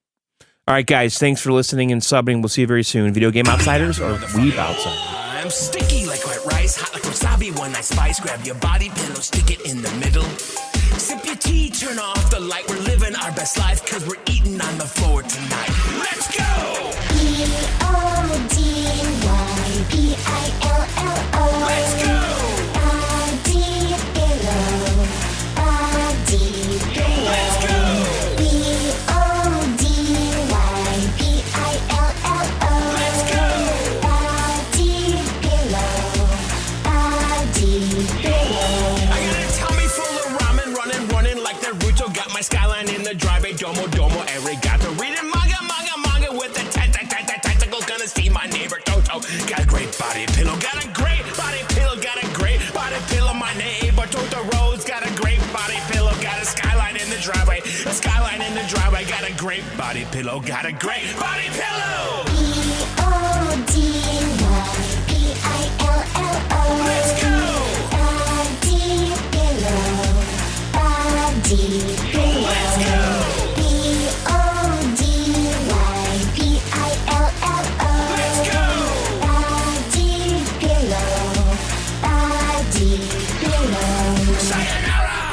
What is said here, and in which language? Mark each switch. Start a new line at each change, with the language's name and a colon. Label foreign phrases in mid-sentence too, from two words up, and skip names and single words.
English: All right, guys, thanks for listening and subbing. We'll see you very soon. Video Game Outsiders or Weeb Outsiders. I'm sticky like wet rice, hot like wasabi when I spice. Grab your body pillow, stick it in the middle. Sip your tea, turn off the light. We're living our best life because we're eating on the floor tonight. Let's go! E-O-D-Y-P-I-L-L-O. Let's go! Body pillow, body pillow. Let's go! E-O-D-Y-P-I-L-L-O. Let's go! My skyline in the driveway,
Japanese: どうも、ありがとう.
English: Reading manga with the tentacles. Gonna see my neighbor Toto. Got a great body pillow, got a great body pillow, got a great body pillow. My neighbor Totoro's got a great body pillow, got a skyline in the driveway. A skyline in the driveway, got a great body pillow, got a great body pillow. E-O-D-Y-P-I-L-L-O. Let's go. Body pillow, body pillow. Let's go. E-O-D-Y-P-I-L-L-O. Let's go. Body pillow, body pillow. Sayonara.